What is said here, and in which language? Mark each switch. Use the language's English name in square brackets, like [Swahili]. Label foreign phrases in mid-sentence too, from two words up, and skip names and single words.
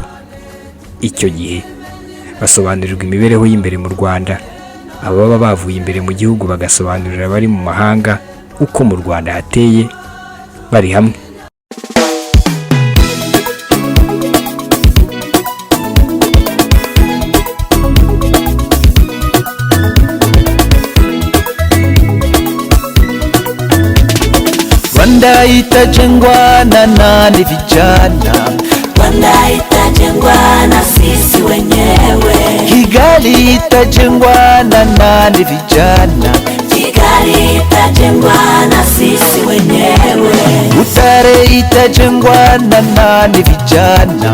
[Kinyarwanda] Icyo gihe basobanurirwa imibereho y'imbere mu Rwanda, ababa bavuye imbere mu gihugu bagasobanurira abari mu mahanga uko mu Rwanda hateye bari hamwe. [Swahili] Rwanda itajengwa na nani vijana, Rwanda itajengwa na sisi wenyewe. Kigali itajengwa na nani vijana, Kigali itajengwa na sisi wenyewe. Butare itajengwa na nani vijana,